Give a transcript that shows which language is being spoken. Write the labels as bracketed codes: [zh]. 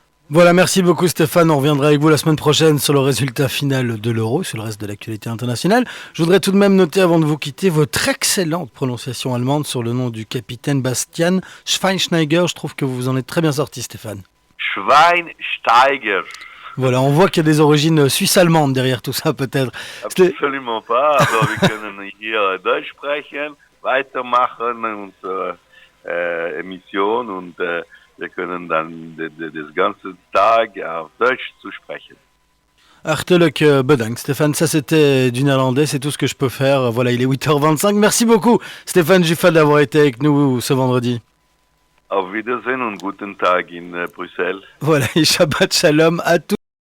[fr] Voilà, merci beaucoup Stéphane. On reviendra avec vous la semaine prochaine sur le résultat final de l'Euro, sur le reste de l'actualité internationale. Je voudrais tout de même noter, avant de vous quitter, votre excellente prononciation allemande sur le nom du capitaine Bastian Schweinsteiger. Je trouve que vous en êtes très bien sorti, Stéphane. Schweinsteiger. Voilà, on voit qu'il y a des origines suisses-allemandes derrière tout ça, peut-être. Absolument pas. [de] Aber wir können hier Deutsch sprechen, weitermachen unsere Emission und wir können dann des ganzen Tag auf Deutsch zu sprechen. [nl] Hartelijk bedankt, Stéphane. [fr] Ça, c'était du néerlandais. C'est tout ce que je peux faire. Voilà, il est 8h25. Merci beaucoup, Stéphane Giffal, d'avoir été avec nous ce vendredi. [de] Auf Wiedersehen und guten Tag in Brüssel. [fr] Voilà, et Shabbat Shalom à tous.